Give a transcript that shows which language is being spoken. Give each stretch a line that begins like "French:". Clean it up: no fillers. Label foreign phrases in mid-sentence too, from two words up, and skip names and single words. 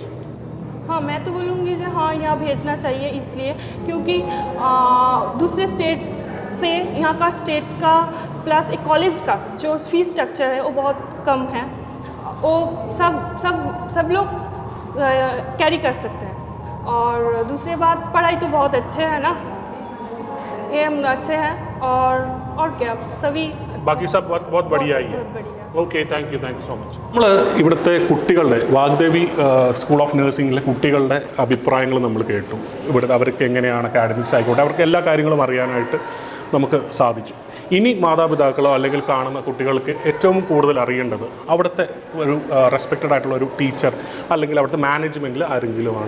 Hindi: हाँ, मैं तो बोलूँगी कि हाँ यहाँ भेजना चाहिए, इसलिए क्योंकि दूसरे स्टेट से यहाँ का स्टेट का प्लस एक कॉलेज का जो फीस स्ट्रक्चर है वो बहुत कम है, वो सब लोग कैरी कर सकते हैं। और दूसरी बात, पढ़ाई तो बहुत अच्छे है ना, ये हम अच्छे हैं, और क्या सभी बाकी सब बहुत बढ़िया ही है।
English: okay, thank you so much.
Malayalam: നമ്മൾ ഇവിടുത്തെ കുട്ടികളുടെ വാഗ്ദേവി സ്കൂൾ ഓഫ് നഴ്സിംഗിലെ കുട്ടികളുടെ അഭിപ്രായങ്ങൾ നമ്മൾ കേട്ടു. ഇവിടെ അവർക്ക് എങ്ങനെയാണ് അക്കാഡമിക്സ് ആയിക്കോട്ടെ അവർക്ക് എല്ലാ കാര്യങ്ങളും അറിയാനായിട്ട് നമുക്ക് സാധിച്ചു. ഇനി മാതാപിതാക്കളോ അല്ലെങ്കിൽ കാണുന്ന കുട്ടികൾക്ക് ഏറ്റവും കൂടുതൽ അറിയേണ്ടത് അവിടുത്തെ ഒരു റെസ്പെക്റ്റഡ് ആയിട്ടുള്ള ഒരു ടീച്ചർ അല്ലെങ്കിൽ അവിടുത്തെ മാനേജ്മെൻറ്റിൽ ആരെങ്കിലുമാണ്.